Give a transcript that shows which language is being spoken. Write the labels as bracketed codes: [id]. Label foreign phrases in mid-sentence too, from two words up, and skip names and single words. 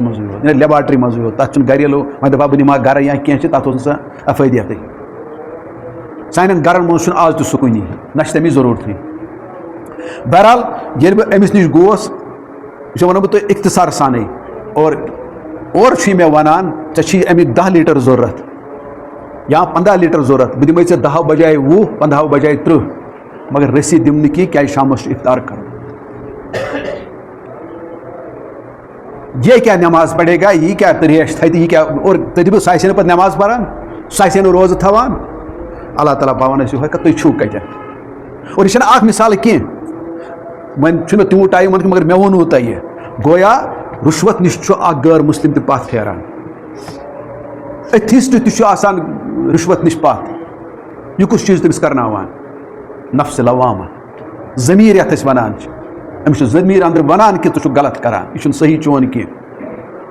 [ks] منٛزٕے یوت یا لیبارٹری منٛزٕے یوت تتھ چھُنہٕ گرِ وۄنۍ دپہا بہٕ نِمہٕ ہا گرٕ یا کینٛہہ چھِ تتھ اوس نہٕ سۄ افٲدیتٕے سانٮ۪ن گرن منٛز چھُنہٕ آز تہِ سُہ کُنی نہ چھِ تمِچ ضروٗرتھٕے بہرحال ییٚلہِ بہٕ أمِس نِش گوس یہ ونو بہٕ تۄہہِ اختصار سانے اور چھُ مےٚ ونان ژےٚ چھی امیُک 10 لیٖٹر ضروٗرت یا 15 لیٖٹر ضروٗرت بہٕ دِمے ژےٚ 10 بجاے 20 15 بجاے 30 مگر رٔسیٖد دِم نہٕ کینٛہہ کیازِ شامس چھُ افطار کرُن [ur] یہ کیا نماز پڑے گا [ks] یہ کیا ریش تھایہِ یہ کیا اور تُہۍ دٔپِو سُہ آسہِ نہٕ پتہٕ نماز پران سُہ آسہِ نہٕ روزٕ تھاوان اللہ تعالیٰ پاوان أسۍ یِہوے تُہۍ چھُو کتٮ۪ن اور یہ چھنہٕ اکھ مثال کینٛہہ وۄنۍ چھُنہٕ تیوٗت ٹایم کینٛہہ مگر مےٚ ووٚنوُ تۄہہِ گویا رُشوت نِش چھُ اکھ غٲر مسلم تہِ پتھ پھیران ایتھیسٹ تہِ چھُ آسان رُشوت نِش پتھ یہِ کُس چیٖز تٔمِس کرناوان نفس لوامہ ضمیٖر یتھ أسۍ ونان چھِ أمِس چھُ ضمیٖر اندر ونان کہ ژٕ چھُکھ غلط کران یہِ چھُنہٕ صحیح چون کینٛہہ